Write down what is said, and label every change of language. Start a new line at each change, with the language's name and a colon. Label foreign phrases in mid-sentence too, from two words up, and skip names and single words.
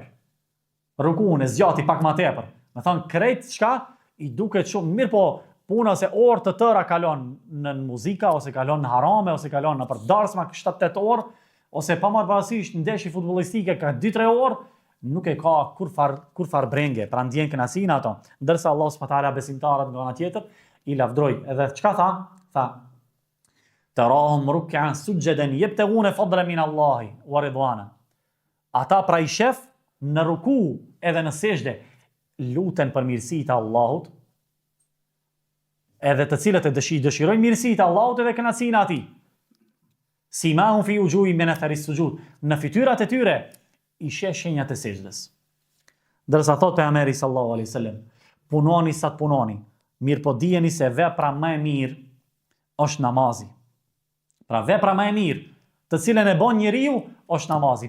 Albanian: Rukun e zgjati pak më tepër. Me thonë krejt çka i duket shumë mirë po puna se orë të tëra kalon në muzika, ose kalon në harame, ose kalon në për darsma 7-8 orë, ose pa marrë parasysh në ndeshje futbollistike ka 2-3 orë, nuk e ka kur far brenge, pra ndjen kënaqësinë ato. Ndërsa Allah
Arabic: سبحانه وتعالى
Albanian: besimtarët nga ana tjetër i lavdroi. Edhe çka tha? Tha:
Arabic: "تراهم ركعا سجدا يبتغون فضلا من الله ورضوانا."
Albanian: ata pra i shef në ruku edhe në sejdë luten për mirësitë e Allahut, edhe të cilët e dëshirojnë mirësitë e Allahut edhe kënaqësinë e Atij.
Arabic: سيماهم في وجوههم من أثر السجود,
Albanian: në fytyrat e tyre i sheh shenjat e sejdës. Dërsa thot pejgamberi
Arabic: صلى الله عليه وسلم,
Albanian: punoni sa të punoni, mirë po dijeni se vepra më e mirë është namazi. Pra vepra më e mirë, të cilën e bën njeriu, është namazi.